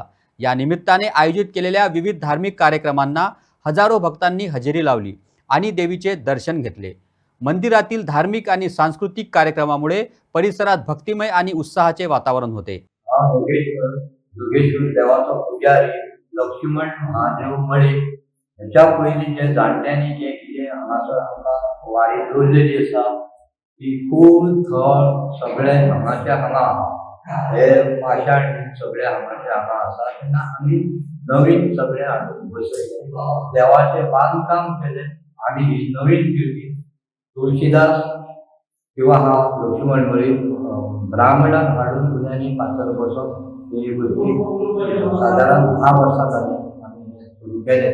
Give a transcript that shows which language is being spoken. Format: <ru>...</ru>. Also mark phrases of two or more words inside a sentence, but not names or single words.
<mr>या निमित्ताने आयोजित केलेल्या विविध धार्मिक कार्यक्रमांना हजारो भक्तांनी हजेरी लावली आणि देवीचे दर्शन घेतले। मंदिरातील धार्मिक आणि सांस्कृतिक कार्यक्रमामुळे परिसरात भक्तिमय आणि उत्साहाचे वातावरण होते।</mr> <kok>जोगेश्वर देवाचा पुजारी लक्ष्मण महादेव मळे ह्याच्या पयलीं जे जाणट्यांनी जे कितें हांगासर आमकां वारी दवरलेली आसा ती खूब थळ सगळे हांगाच्या हांगा हे पाशाण सगळे हांगाचे हांगा आसा तेन्ना आमी नवीन सगळे हाडून बसयले देवाचे बांदकाम केले आनी ही नवीन पिळगी तुळशीदास किंवा हा लक्ष्मण मळे ब्राह्मणाक हाडून गुन्यांनी फातर बसोवप ही भुरगीं सादारण 10 वर्सां जाली आमी सुरू केले।</kok>